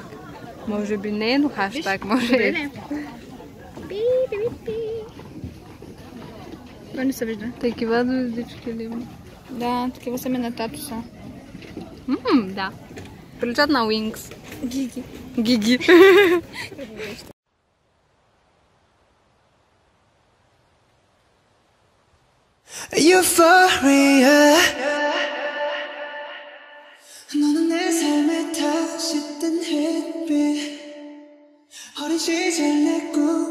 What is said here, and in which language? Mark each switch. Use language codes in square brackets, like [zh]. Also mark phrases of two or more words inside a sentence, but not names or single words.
[bg] Може би не, но хаштаг може и. Това не се вижда. Такива звездички ли има? Да, такива са ми на татуса. Да. Приличат на Wings. Гиги. Гиги. [ko] Euphoria 너는 내 삶에 다시 뜬 햇빛 어린 시절 내 꿈